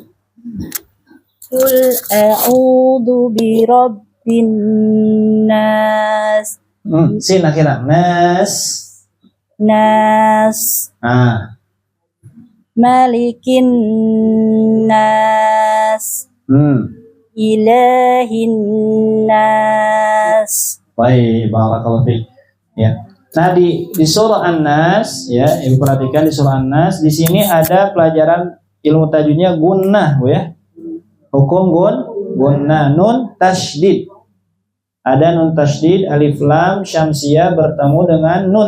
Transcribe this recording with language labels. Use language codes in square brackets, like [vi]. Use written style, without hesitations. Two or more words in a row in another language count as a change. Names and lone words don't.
[ar] قل أعوذ برب الناس. [id] Sin akhirnya. Nas. [ar] Nas. ملك الناس. إله الناس. [id] Baik, [ar] بارك الله فيك. [id] Ya. Nah, di surah An-Nas ya, Ibu perhatikan di surah An-Nas, di sini ada pelajaran ilmu tajwidnya gunnah, Bu ya. Hukum gunnah, nun tasydid. Ada nun tasydid, alif lam syamsiyah bertemu dengan nun.